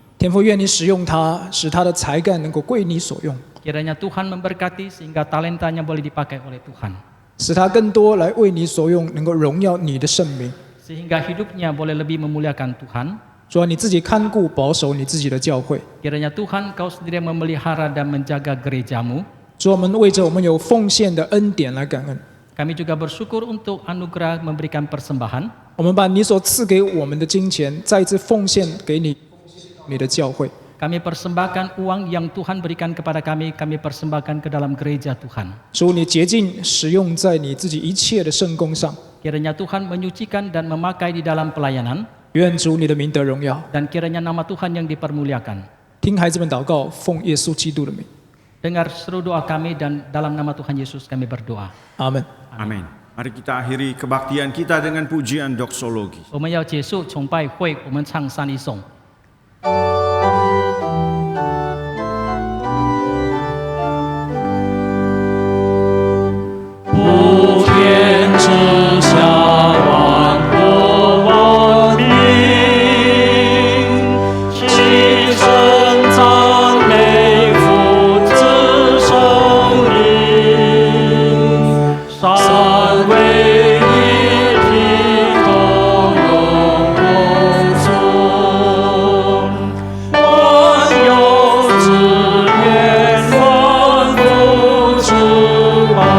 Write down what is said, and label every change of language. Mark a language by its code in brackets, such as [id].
[zh] 天父，愿你使用他，使他的才干能够归你所用， [id] Kiranya Tuhan memberkati sehingga talentanya boleh dipakai oleh Tuhan. [zh] 使他更多来为你所用，能够荣耀你的圣名。 [id] Sehingga hidupnya boleh lebih memuliakan Tuhan. [zh] 主啊，你自己看顾保守你自己的教会。 [id] Kiranya Tuhan Kau sendiri yang memelihara dan menjaga gerejamu. [zh] 主，我们为着我们有奉献的恩典来感恩。 [id] Kami juga bersyukur untuk anugerah memberikan persembahan. [zh] 我们把你所赐给我们的金钱再一次奉献给你的教会。 [id] Kami persembahkan uang yang Tuhan berikan kepada kami persembahkan ke dalam gereja Tuhan. [zh] 主，你洁净使用在你自己一切的圣工上。 [id] Kiranya Tuhan menyucikan dan memakai di dalam pelayanan. [zh] 愿主你的名得荣耀。 [id] Dan kiranya nama Tuhan yang dipermuliakan. [zh] 听孩子们祷告，奉耶稣基督的名。 [id] Dengar seru doa kami dan dalam nama Tuhan Yesus kami berdoa. [zh] 阿门。 [id] Amin. Mari kita akhiri kebaktian kita dengan pujian doksologi. [zh] 我们要结束崇拜会，我们唱三一颂。普天之下，万国万民，齐声赞美父子圣灵，三位一体，同荣共尊，万有之源，万福之邦。